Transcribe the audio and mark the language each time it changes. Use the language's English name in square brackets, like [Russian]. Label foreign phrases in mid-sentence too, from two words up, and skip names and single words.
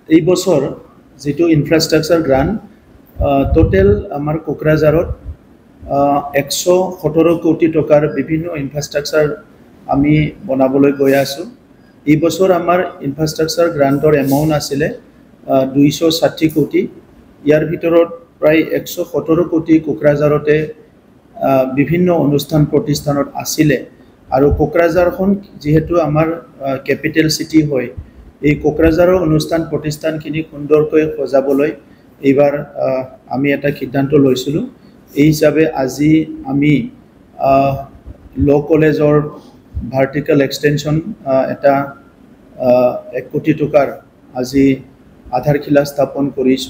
[Assamese] এই বছর যেটো [English] infrastructure grant total [Assamese] আমার কোকরাঝারত 117 কোটি টাকার বিভিন্ন ইনফ্রাস্ট্রাকচার আমি বনাবলৈ গৈ আছো। এই বছর আমার [English] infrastructure grantর [Assamese] এমাউন্ট আসলে 260 কোটি। ইয়ার ভিতরত প্রায় 117 কোটি কোকরাঝারতে বিভিন্ন অনুষ্ঠান প্রতিষ্ঠানত আসিলে। আর কোকরাঝারখন যেহেতু আমার [English] capital city [Assamese] হয়, এই কোকরাঝাৰৰ অনুষ্ঠান প্ৰতিষ্ঠানখিনি সুন্দৰকৈ সজাবলৈ এইবাৰ আমি এটা সিদ্ধান্ত লৈছিলোঁ। এই হিচাপে আজি আমি [English] law collegeৰ vertical extension [Assamese] এটা 1 কোটি টকাৰ আজি আধাৰশিলা স্থাপন কৰিছোঁ।